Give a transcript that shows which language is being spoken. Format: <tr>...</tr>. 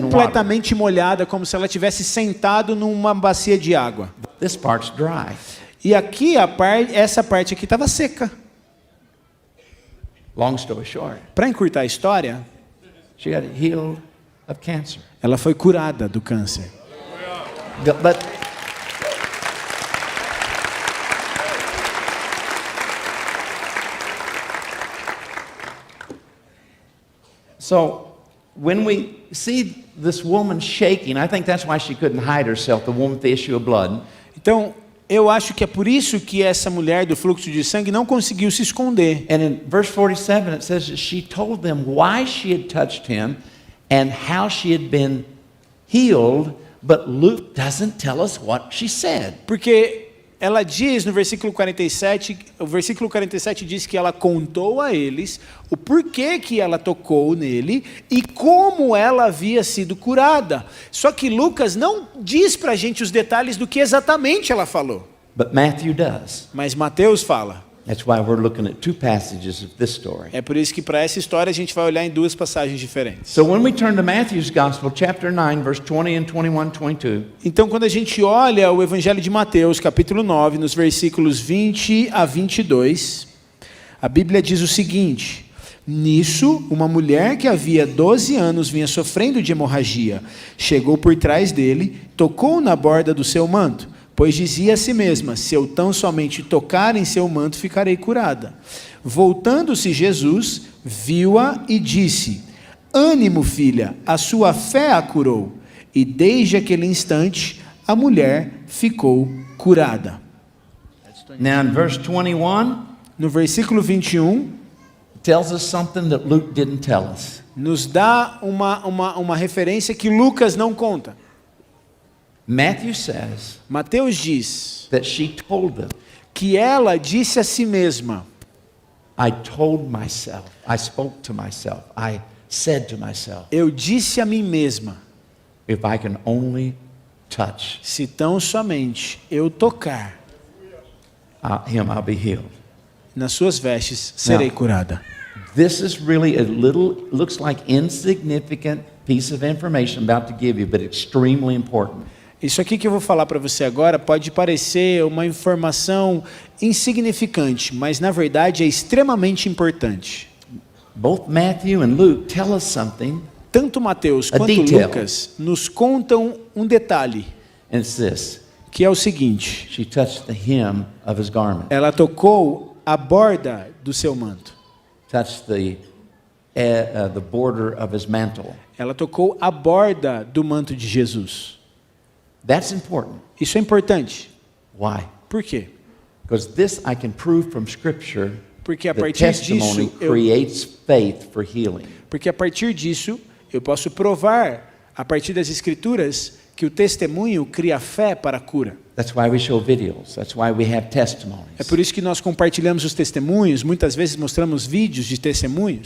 <pt>completamente molhada, como se ela tivesse sentado numa bacia de água.</pt> <en>this part's dry.</en> <pt>E aqui essa parte aqui estava seca.</pt> <en>Long story short,</en> <pt>Para encurtar a história,</pt> <en>she got healed of cancer.</en> <pt>ela foi curada do câncer.</pt> <en>But so when we see this woman shaking, I think that's why she couldn't hide herself, the woman with the issue of blood.</en> <pt>Então, eu acho que é por isso que essa mulher do fluxo de sangue não conseguiu se esconder.</pt> <en>And in verse 47 it says that she told them why she had touched him and how she had been healed, but Luke doesn't tell us what she said.</en> <pt>Porque ela diz no versículo 47, o versículo 47 diz que ela contou a eles o porquê que ela tocou nele e como ela havia sido curada. Só que Lucas não diz para a gente os detalhes do que exatamente ela falou.</pt> <en>But Matthew does.</en> <pt>Mas Mateus fala.</pt> <en>That's why we're looking at two passages of this story.</en> <pt>É por isso que para essa história a gente vai olhar em duas passagens diferentes.</pt> <en>So when we turn to Matthew's Gospel, chapter 9, verse 20 and 21, 22,</en> <pt>Então, quando a gente olha o Evangelho de Mateus, capítulo 9, nos versículos 20 a 22, a Bíblia diz o seguinte: Nisso, uma mulher que havia 12 anos vinha sofrendo de hemorragia, chegou por trás dele, tocou na borda do seu manto, pois dizia a si mesma: se eu tão somente tocar em seu manto, ficarei curada. Voltando-se Jesus, viu-a e disse: Ânimo, filha, a sua fé a curou. E desde aquele instante, a mulher ficou curada.</pt> <en>now in verse 21,</en> <pt>No versículo 21,</pt> <en>tells us something that Luke didn't tell us.</en> <pt>nos dá uma referência que Lucas não conta.</pt> <en>Matthew says</en> <pt>Mateus diz</pt> <en>that she told them,</en> <pt>que ela disse a si mesma:</pt> <en>I told myself, I spoke to myself, I said to myself,</en> <pt>eu disse a mim mesma,</pt> <en>if I can only touch</en> <pt>se tão somente eu tocar</pt> <en>him, I'll be healed.</en> <pt>nas suas vestes, serei Não. curada.</pt> <en>This is really a little, looks like insignificant piece of information I'm about to give you, but extremely important.</en> <pt>Isso aqui que eu vou falar para você agora pode parecer uma informação insignificante, mas na verdade é extremamente importante.</pt> <en>Both Matthew and Luke tell us something,</en> <pt>Tanto Mateus</pt> <en>A</en> <pt>quanto</pt> <en>detail.</en> <pt>Lucas nos contam um detalhe,</pt> <en>and it's this.</en> <pt>que é o seguinte:</pt> <en>She touched the hem of his garment,</en> <pt>ela tocou a borda do seu manto.</pt> <en>touched the border of his mantle.</en> <pt>Ela tocou a borda do manto de Jesus.</pt> <en>That's important.</en> <pt>Isso é importante.</pt> <en>Why?</en> <pt>Por quê?</pt> <en>Because this I can prove from Scripture.</en> <pt>Porque a</pt> <en>The</en> <pt>partir</pt> <en>testimony</en> <pt>disso eu</pt> <en>creates faith for healing.</en> <pt>Porque a partir disso, eu posso provar, a partir das Escrituras, que o testemunho cria fé para a cura.</pt> <en>That's why we show videos. That's why we have testimonies.</en> <pt>É por isso que nós compartilhamos os testemunhos, muitas vezes mostramos vídeos de testemunhos,</pt>